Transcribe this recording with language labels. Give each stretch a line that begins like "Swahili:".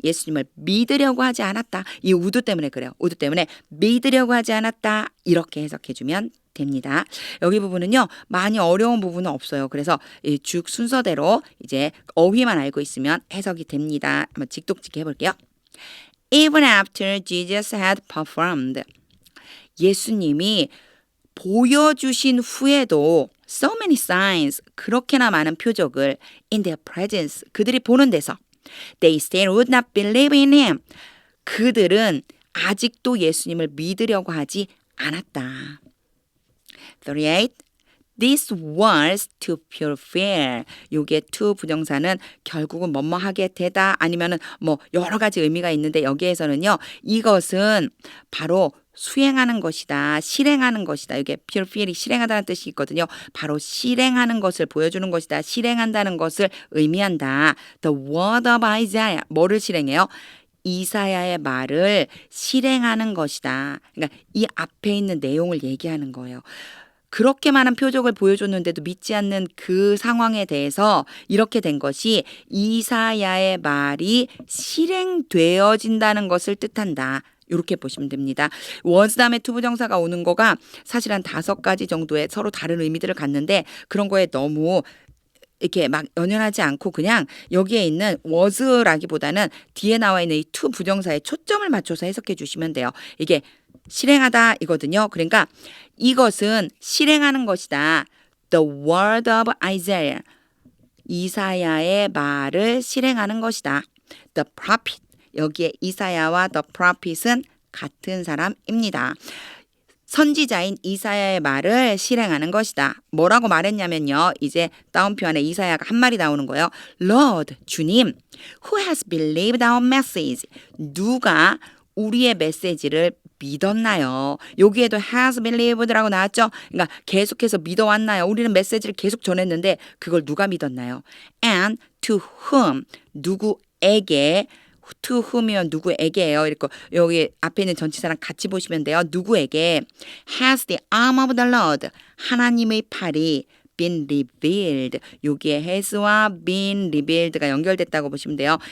Korean: 예수님을 믿으려고 하지 않았다. 이 우드 때문에 그래요. 우드 때문에 믿으려고 하지 않았다. 이렇게 해석해주면 됩니다. 여기 부분은요, 많이 어려운 부분은 없어요. 그래서 쭉 순서대로 이제 어휘만 알고 있으면 해석이 됩니다. 한번 직독직해 해볼게요.
English: Even after Jesus had performed.
Korean: 예수님이 보여주신 후에도
English: so many signs,
Korean: 그렇게나 많은 표적을
English: in their presence,
Korean: 그들이 보는 데서
English: they still would not believe in him.
Korean: 그들은 아직도 예수님을 믿으려고 하지 않았다.
English: 38. This was to fulfill.
Korean: 요게 to 부정사는 결국은 뭐뭐 하게 되다 아니면은 뭐 여러 가지 의미가 있는데 여기에서는요, 이것은 바로 수행하는 것이다, 실행하는 것이다. 이게 fulfill이 실행하다는 뜻이 있거든요. 바로 실행하는 것을 보여주는 것이다, 실행한다는 것을 의미한다.
English: The word of Isaiah,
Korean: 뭐를 실행해요? 이사야의 말을 실행하는 것이다. 그러니까 이 앞에 있는 내용을 얘기하는 거예요. 그렇게 많은 표적을 보여줬는데도 믿지 않는 그 상황에 대해서 이렇게 된 것이 이사야의 말이 실행되어진다는 것을 뜻한다. 이렇게 보시면 됩니다. was 다음에 to 부정사가 오는 거가 사실 한 5가지 정도의 서로 다른 의미들을 갖는데 그런 거에 너무 이렇게 막 연연하지 않고 그냥 여기에 있는 was라기보다는 뒤에 나와 있는 이 to 부정사에 초점을 맞춰서 해석해 주시면 돼요. 이게 실행하다 이거든요. 그러니까 이것은 실행하는 것이다.
English: The word of Isaiah.
Korean: 이사야의 말을 실행하는 것이다.
English: The prophet.
Korean: 여기에 이사야와 the prophet은 같은 사람입니다. 선지자인 이사야의 말을 실행하는 것이다. 뭐라고 말했냐면요. 이제 다운표 안에 이사야가 한 말이 나오는 거예요.
English: Lord, 주님, who has believed our message?
Korean: 누가 우리의 메시지를 믿었나요? 여기에도 has believed라고 나왔죠. 그러니까 계속해서 믿어왔나요? 우리는 메시지를 계속 전했는데 그걸 누가 믿었나요?
English: And to whom,
Korean: 누구에게,
English: to whom이면
Korean: 누구에게예요. 이렇게 여기 앞에 있는 전치사랑 같이 보시면 돼요. 누구에게
English: has the arm of the Lord,
Korean: 하나님의 팔이
English: been revealed.
Korean: 여기에 has와 been revealed가 연결됐다고 보시면 돼요.